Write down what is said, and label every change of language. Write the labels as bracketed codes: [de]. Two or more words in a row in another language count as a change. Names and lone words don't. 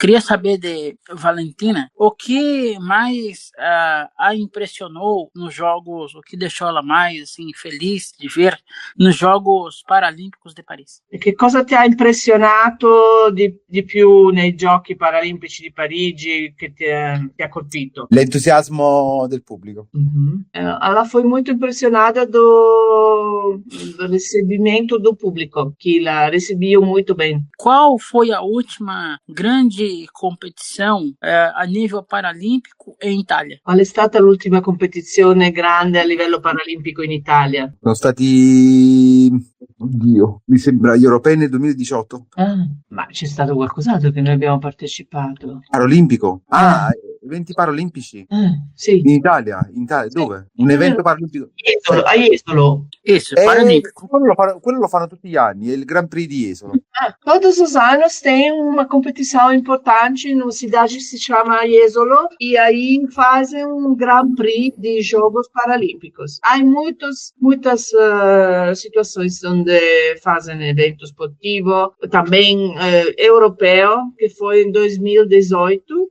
[pt] Queria saber de Valentina, o que mais a impressionou nos Jogos, o que deixou ela mais assim, feliz de ver nos Jogos Paralímpicos de Paris? [it] E che cosa ti ha impressionato di più nei Giochi Paralimpici di Parigi, che ti ha colpito? L'entusiasmo del pubblico. [pt] Ela foi muito impressionada do recebimento do público, que la recebiam muito bem. Qual foi a última grande competição a nível paralímpico em Itália? [it] Qual è stata l'ultima competizione grande a livello paralimpico in Italia? Sono stati, oddio, mi sembra gli europei nel 2018. Ma c'è stato qualcos'altro che noi abbiamo partecipato? Paralimpico? Eventi paralimpici? Sì. In Italia? Dove? Un evento paralimpico? A Jesolo. Paralimpico. Quello lo fanno tutti gli anni, è il Grand Prix di Jesolo. [pt] Todos os anos tem uma competição importante na cidade que se chama Jesolo e aí fazem um Grand Prix de Jogos Paralímpicos. Há muitas situações onde fazem evento esportivo, também europeu, que foi em 2018.